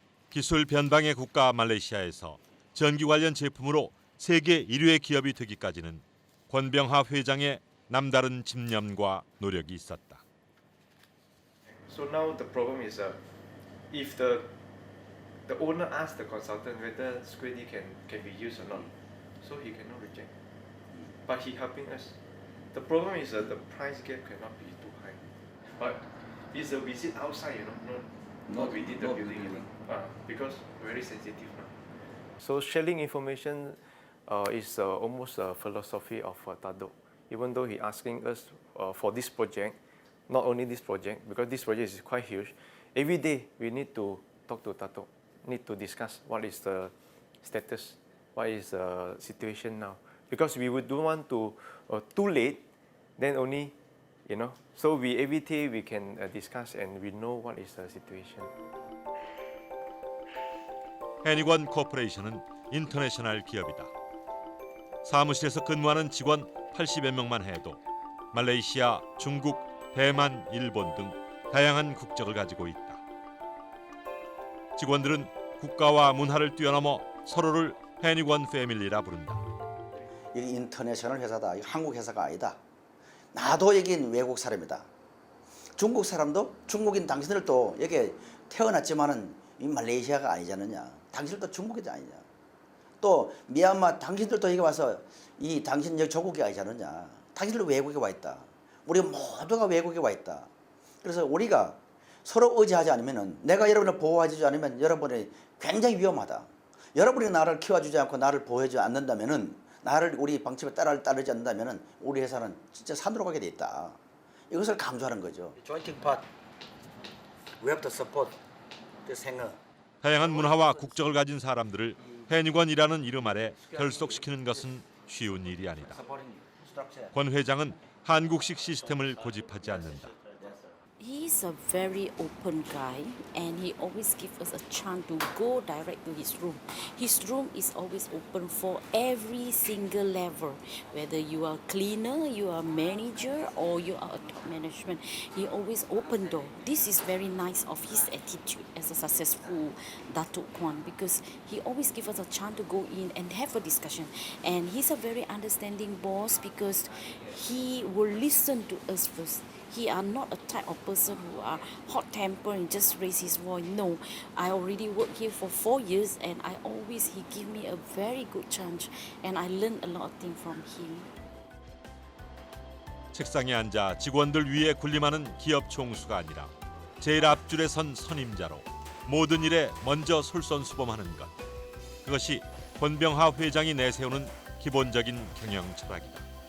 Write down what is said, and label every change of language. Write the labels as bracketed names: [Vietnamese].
[Korean] 기술 변방의 국가 말레이시아에서 전기 관련 제품으로 세계 1위의 기업이 되기까지는 권병하 회장의 남다른 집념과 노력이 있었다. [English] So now the problem is if the owner asks the consultant whether Squiddy can be used or not, so he cannot reject. But he helping us. The problem is the price gap cannot be too high. But it's a visit outside, not within the building. Because very sensitive now. So sharing information is almost a philosophy of Tadok. Even though he asking us for this project, not only this project, because this project is quite huge, every day we need to talk to Tadok, need to discuss what is the status, what is the situation now. Because we don't want to too late, then only, so every day we can discuss and we know what is the situation. [Korean] 해니권 코퍼레이션은 인터내셔널 기업이다. 사무실에서 근무하는 직원 80여 명만 해도 말레이시아, 중국, 대만, 일본 등 다양한 국적을 가지고 있다. 직원들은 국가와 문화를 뛰어넘어 서로를 해니권 패밀리라 부른다. 이 인터내셔널 회사다. 이거 한국 회사가 아니다. 나도 여긴 외국 사람이다. 중국 사람도 중국인 당신들도 여기 태어났지만은 이 말레이시아가 아니잖느냐. 당신들도 중국이 아니냐. 또 미얀마 당신들도 여기 와서 이 당신 여기 조국이 아니잖느냐. 당신들 외국에 와 있다. 우리 모두가 외국에 와 있다. 그래서 우리가 서로 의지하지 않으면은 내가 여러분을 보호하지 않으면 여러분이 굉장히 위험하다. 여러분이 나를 키워주지 않고 나를 보호하지 않는다면은 나를 우리 방침에 따르지 않는다면은 우리 회사는 진짜 산으로 가게 돼 있다. 이것을 강조하는 거죠. [English] Jointing part, we have to support this hangar. [Korean] 다양한 문화와 국적을 가진 사람들을 해니권이라는 이름 아래 결속시키는 것은 쉬운 일이 아니다. 권 회장은 한국식 시스템을 고집하지 않는다. [English] He's a very open guy and he always gives us a chance to go direct to his room. His room is always open for every single level. Whether you are cleaner, you are manager or you are a top management, he always open door. This is very nice of his attitude as a successful Datuk Kwan because he always gives us a chance to go in and have a discussion. And he's a very understanding boss because he will listen to us first. He are not a type of person who are hot-tempered and just raise his voice. No, I already worked here for 4 years and he give me a very good chance and I learned a lot of things from him. [Korean] 책상에 앉아 직원들 위에 군림하는 기업 총수가 아니라 제일 앞줄에 선 선임자로 모든 일에 먼저 솔선수범하는 것. 그것이 권병하 회장이 내세우는 기본적인 경영 철학이다.